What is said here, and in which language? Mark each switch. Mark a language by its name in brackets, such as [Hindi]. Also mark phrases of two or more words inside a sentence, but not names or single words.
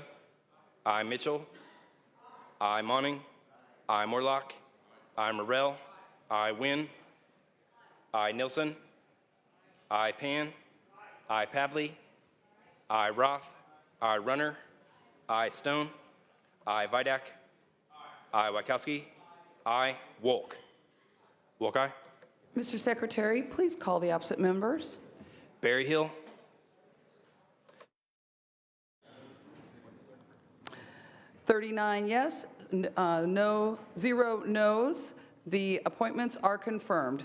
[English] I. Mitchell. I. Monning. I. Morlock. I. Morrell. I. Wynn. I. Nilsson. I. Pan. I. Pavley. I. Roth. I. Runner. I. Stone. I. Vidak. I. Wachowski. I. Wolk. Wolk, aye. Mr. Secretary, please call the opposite members. Berryhill. Yes, no, 0 no's. The appointments are confirmed.